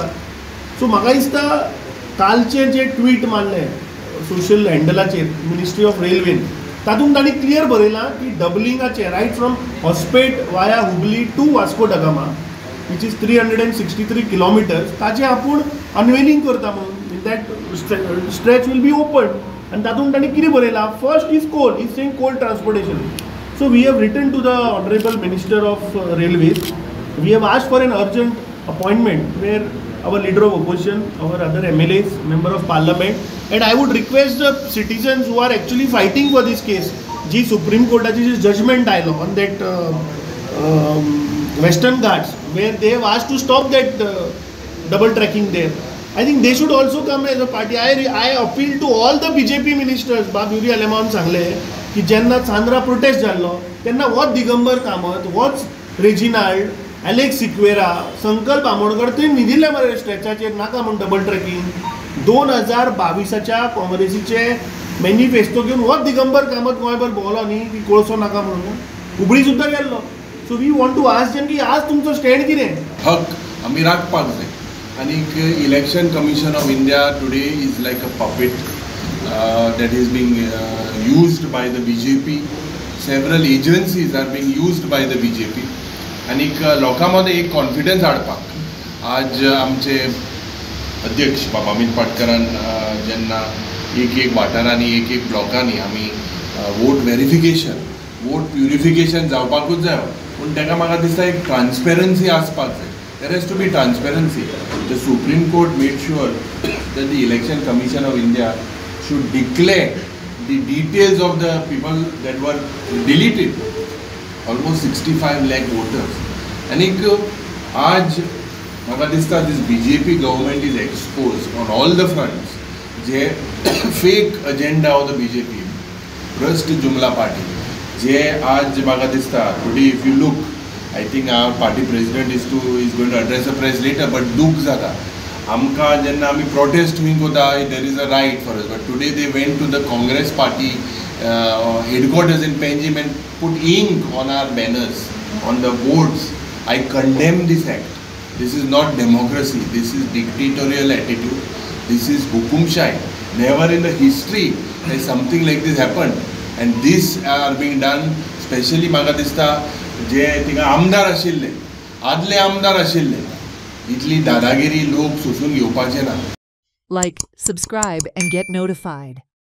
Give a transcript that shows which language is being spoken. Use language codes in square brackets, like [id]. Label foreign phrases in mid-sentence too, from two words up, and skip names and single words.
[kok] सो म्हाका दिसता कालचे जे ट्वीट मारले सोशल हँडलाचेर मिनिस्ट्री ऑफ रेल्वेन, तातूंत तांणी क्लियर बरयलां की डबलिंगाचे [en] right from Hospet via Hubli to Vasco da Gama which is 363 kilometers, [kok] ताजें आपूण अनवेलिंग करता म्हणून [en] that stretch will be open. [kok] आनी तातूंत तांणी कितें बरयलां, [en] first is coal, is saying coal transportation. So we have written to the Honorable Minister of Railways. We have asked for an urgent appointment where our leader of opposition, our other MLAs, member of parliament, and I would request the citizens who are actually fighting for this case, [kok] जी Supreme Courtची judgment आयलो [en] on that Western Ghats, where they have asked to stop that double tracking there. I think they should also come as a party. I appeal to all the BJP ministers. [kok] बाब युरी आलेमान सांगले की जेन्ना चांद्रा प्रोटेस्ट जाल्लो तेन्ना होच दिगंबर कामत, होच रेजिनाल्ड, एलेक्स सिक्वेरा, संकल्प आमोणकर थंय न्हिदिल्ले मरे स्ट्रेचाचेर नाका म्हूण डबल ट्रॅकिंग. 2022च्या काँग्रेसीचे मॅनिफेस्टो घेवन होच दिगंबर कामत गोंयभर भोंवलो न्ही की कोळसो नाका म्हणून, हुबळी सुद्दां गेल्लो. [en] so we want to ask them [kok] की आज तुमचो स्टँड कितें. हक आमी राखपाक जाय. आनीक [en] Election Commission of India today is like a puppet that is being used by the BJP. Several agencies are being used by the BJP. [kok] आनीक लोकांमध्ये एक कॉन्फिडन्स हाडपाक आज आमचे अध्यक्ष बाबा अमित पाटकरान जेन्ना एक वाठारांनी एक ब्लॉकांनी आमी [en] vote verification, vote purification [kok] जावपाकूच जाय. पूण ताका म्हाका दिसता एक ट्रान्सपेरन्सी आसपाक जाय. [en] There has to be transparency. The Supreme Court made sure that the Election Commission of India should declare the details of the people that were deleted. Almost 65 lakh voters. And [kok] आज म्हाका दिसता [en] this BJP government is exposed on all the fronts. जे fake agenda of the BJP, [kok] भ्रष्ट जुमला पार्टी, जे आज म्हाका दिसता [en] today if you look, I think our party president is going to address the press later, but [kok] दूख जाता आमकां जेन्ना आमी प्रोटेस्ट बीन कोता, [en] there is a right for us, but today they went to the Congress party headquarters in Panjim and put ink on our banners, on the boards. I condemn this act. This is not democracy. This is dictatorial attitude. This is hukumshai. Never in the history has something like this happened, and this are being done especially [kok] म्हाका दिसता जे थिंगा आमदार आशिल्ले, आदले आमदार आशिल्ले, इतली दादागिरी लोक सोसून घेवपाचे ना. [en] Like, subscribe and get notified.